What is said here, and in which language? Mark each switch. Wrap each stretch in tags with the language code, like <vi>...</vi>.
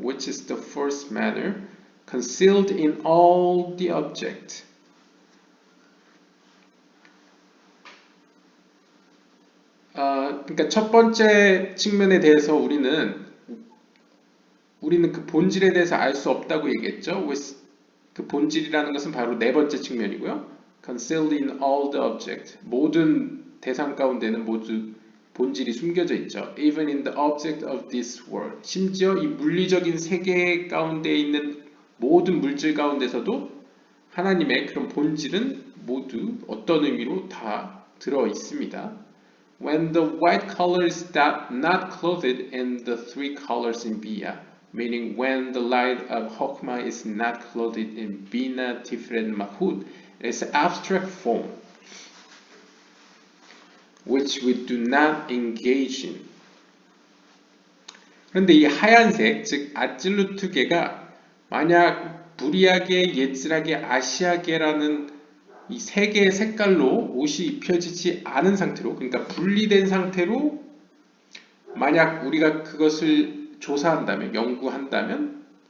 <en>Which is the first manner concealed in all the object.</en> <ko>그러니까 첫 번째 측면에 대해서 우리는 그 본질에 대해서 알 수 없다고 얘기했죠. 그 본질이라는 것은 바로 네 번째 측면이고요.</ko> <en>Concealed in all the object.</en> <ko>모든 대상 가운데는 모두 본질이 숨겨져 있죠.</ko> <en>Even in the object of this world.</en> <ko>심지어 이 물리적인 세계 가운데 있는 모든 물질 가운데서도 하나님의 그런 본질은 모두 어떤 의미로 다 들어 있습니다.</ko> <en>When the white color is not clothed in the three colors in Biya, meaning when the light of Hokmah is not clothed in Bina, Tiferet, Mahud, it is abstract form, which we do not engage in.</en> <ko>그런데 이 하얀색, 즉 아찔루트계가 만약 불이야계, 예츠라계, 아시아계라는 이 세 개의 색깔로 옷이 입혀지지 않은 상태로, 그러니까 분리된 상태로 만약 우리가 그것을 조사한다면, 연구한다면,</ko>